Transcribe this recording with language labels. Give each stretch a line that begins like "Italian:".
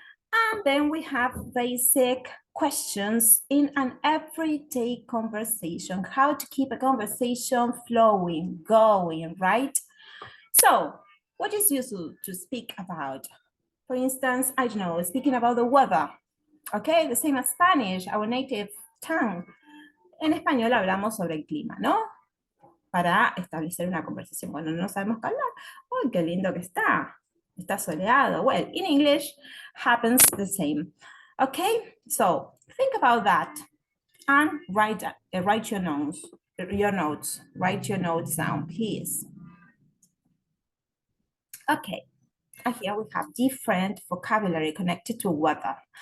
English: And then we have basic questions in an everyday conversation, how to keep a conversation flowing, going, right? So what is useful to speak about? For instance, I don't know, speaking about the weather, okay? The same as Spanish, our native tongue.
Spanish: En español hablamos sobre el clima, ¿no? Para establecer una conversación. Cuando no sabemos qué hablar, ¡ay, qué lindo que está! Está soleado.
English: Well, in English, happens the same. Okay, so think about that and write your notes. Write your notes down, please. Okay, and here we have different vocabulary connected to weather.